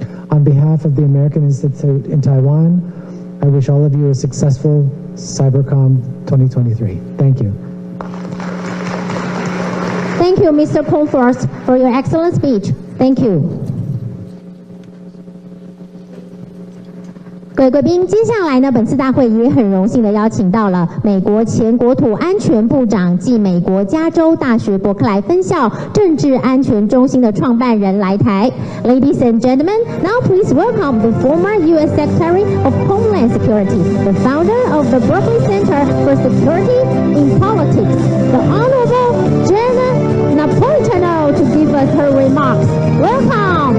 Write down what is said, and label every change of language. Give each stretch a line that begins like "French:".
English: On behalf of the American Institute in Taiwan, I wish all of you a successful CyberCom 2023. Thank you. Thank you, Mr. Comfort, for your excellent speech. Thank you.
Chinese: 各位贵宾，接下来呢，本次大会也很荣幸的邀请到了美国前国土安全部长暨美国加州大学伯克莱分校政治安全中心的创办人来台。
English: Ladies and gentlemen, now please welcome the former U.S. Secretary of Homeland Security, the founder of the Berkeley Center for Security in Politics, the Honorable Jenna Napolitano, to give us her remarks. Welcome.